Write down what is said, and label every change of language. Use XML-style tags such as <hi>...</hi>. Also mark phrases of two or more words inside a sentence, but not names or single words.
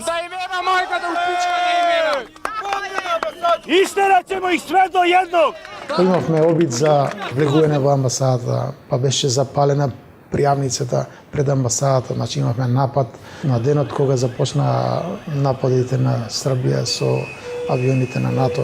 <sr>Da imena majka da uspičkane imena! Isterat ćemo ih sve do jednog!</sr> <mk>Имавме обид за влегување во амбасадата, па беше запалена пријавницата пред амбасадата, значи имавме напад на денот кога започна нападите на Србија со авионите на НАТО.</mk>